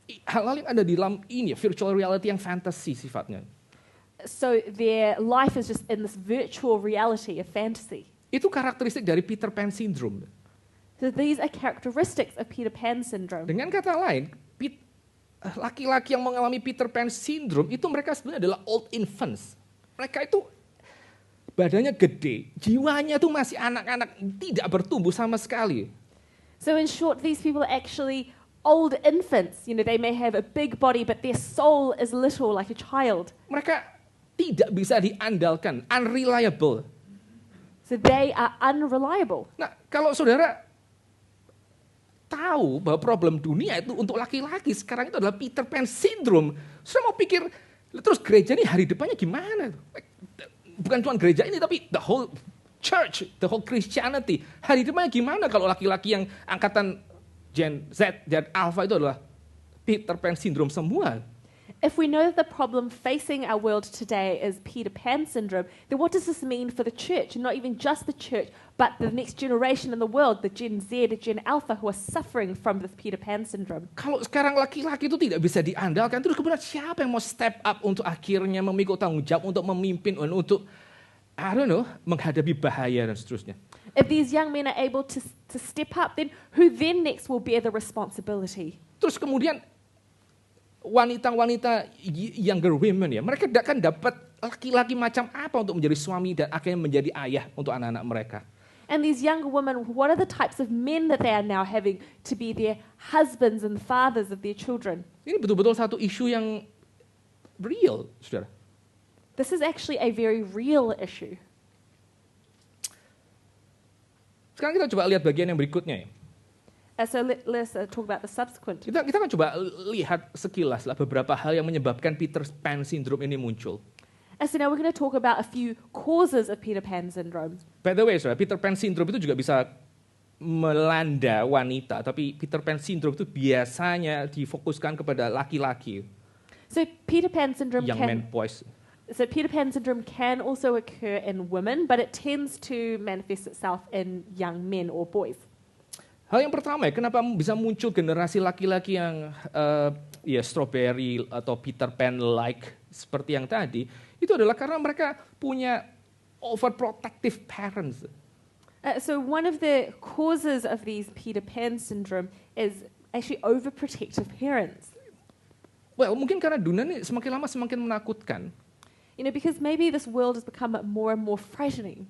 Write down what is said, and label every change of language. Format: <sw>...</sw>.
<id>Hal-hal yang ada di dalam ini, virtual reality yang fantasi sifatnya.</id> <en>So their life is just in this virtual reality of fantasy.</en> <id>Itu karakteristik dari Peter Pan syndrome.</id> <en>So these are characteristics of Peter Pan syndrome.</en> <id>Dengan kata lain, laki-laki yang mengalami Peter Pan syndrome itu mereka sebenarnya adalah</id> <en>old infants.</en> <id>Mereka itu badannya gede, jiwanya tuh masih anak-anak, tidak bertumbuh sama sekali.</id> <en>So in short, these people are actually old infants. They may have a big body, but their soul is little, like a child.</en> <id>Mereka tidak bisa diandalkan, unreliable.</id> <en>So they are unreliable.</en> <id>Nah, kalau saudara tahu bahwa problem dunia itu untuk laki-laki sekarang itu adalah Peter Pan syndrome, saudara mau pikir, terus gereja ini hari depannya gimana? Bukan cuma gereja ini, tapi</id> <en>the whole church, the whole Christianity.</en> <id>Hari depannya gimana kalau laki-laki yang angkatan Gen Z dan Alpha itu adalah Peter Pan syndrome semua?</id> <en>If we know that the problem facing our world today is Peter Pan syndrome, then what does this mean for the church? And not even just the church, but the next generation in the world, the Gen Z, the Gen Alpha, who are suffering from this Peter Pan syndrome.</en> <id>Kalau sekarang laki-laki itu tidak bisa diandalkan, terus kemudian siapa yang mau</id> <en>step up</en> <id>untuk akhirnya memikul tanggung jawab, untuk memimpin, untuk menghadapi bahaya dan seterusnya.</id> <en>If these young men are able to step up, then who then next will bear the responsibility?</en> <id>Terus kemudian wanita-wanita</id> <en>younger women</en> <id>ya, mereka akan dapat laki-laki macam apa untuk menjadi suami dan akhirnya menjadi ayah untuk anak-anak mereka.</id> <en>And these younger women, what are the types of men that they are now having to be their husbands and fathers of their children?</en> <id>Ini betul-betul satu isu yang real, saudara.</id> <en>This is actually a very real issue.</en> <id>Sekarang kita coba lihat bagian yang berikutnya ya.</id> <en>So let's talk about the subsequent.</en> <id>Kita akan coba lihat sekilas lah beberapa hal yang menyebabkan Peter Pan syndrome ini muncul.</id> <en>So now we're going to talk about a few causes of Peter Pan syndrome. By the way,</en> <id>saudara, Peter Pan syndrome itu juga bisa melanda wanita, tapi Peter Pan syndrome itu biasanya difokuskan kepada laki-laki,</id> <en>So Peter Pan syndrome young men, boys. So Peter Pan syndrome can also occur in women, but it tends to manifest itself in young men or boys.</en> <id>Hal yang pertama ya, kenapa bisa muncul generasi laki-laki yang strawberry atau Peter Pan-like seperti yang tadi, itu adalah karena mereka punya</id> <en>overprotective parents. So one of the causes of these Peter Pan syndrome is actually overprotective parents.</en> <id>Well, mungkin karena dunia ini semakin lama semakin menakutkan.</id> <en>Because maybe this world has become more and more frightening.</en>